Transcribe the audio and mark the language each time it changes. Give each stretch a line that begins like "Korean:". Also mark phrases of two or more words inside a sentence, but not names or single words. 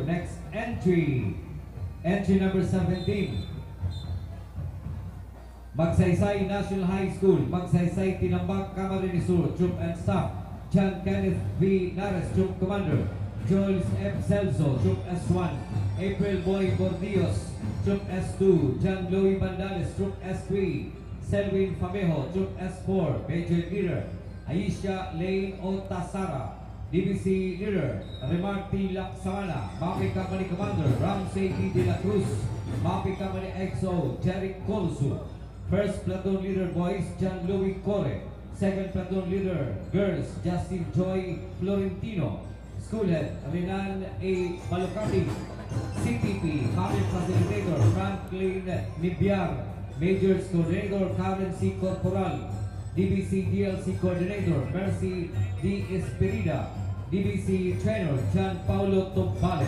English: Next entry, entry number 17, Magsaysay National High School, Magsaysay Tinambak, Camarines Sur. Troop and Staff, John Kenneth V. Nares, Troop Commander, Joel M. Celso, Troop S1, April Boy Bordios, Troop S2, John Louis Bandales, Troop S3, Selwyn Famejo, Troop S4, Major Leader Aisha Lane Otasara, DBC Leader Remarty Laksamana, Mapi Company Commander Ramsey E. De La Cruz, Mapi Company XO Jeric Colsu, First Platoon Leader Boys John Louis Core, Second Platoon Leader Girls Justin Joy Florentino, Schoolhead Renan A. Balocati, CTP Mapi Facilitator Franklin Nibiar, Majors Coordinator Karen C. Corporal, DBC DLC Coordinator Mercy D. Esperida, DBC Trainer John Paulo Tumbale.